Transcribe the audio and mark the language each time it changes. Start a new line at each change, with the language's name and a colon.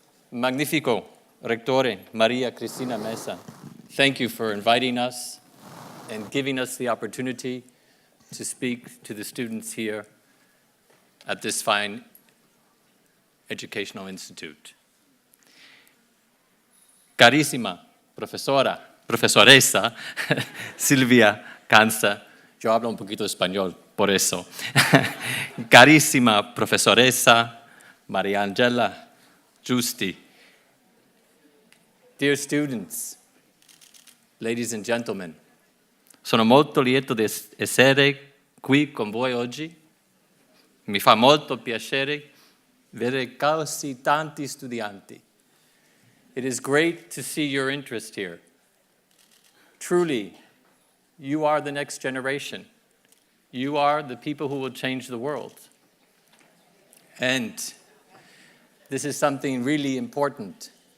English: Magnifico Rectore Maria Cristina Mesa, thank you for inviting us and giving us the opportunity to speak to the students here at this fine educational institute.
Italian: Carissima profesoresa
Spanish: Silvia Canza, yo hablo un poquito español, por eso.
Italian: Carissima profesoresa Maria Angela Giusti,
English: dear students, ladies and gentlemen,
Italian: sono molto lieto di essere qui con voi oggi. Mi fa molto piacere vedere così tanti studianti.
English: It is great to see your interest here. Truly, you are the next generation. You are the people who will change the world. And this is something really important.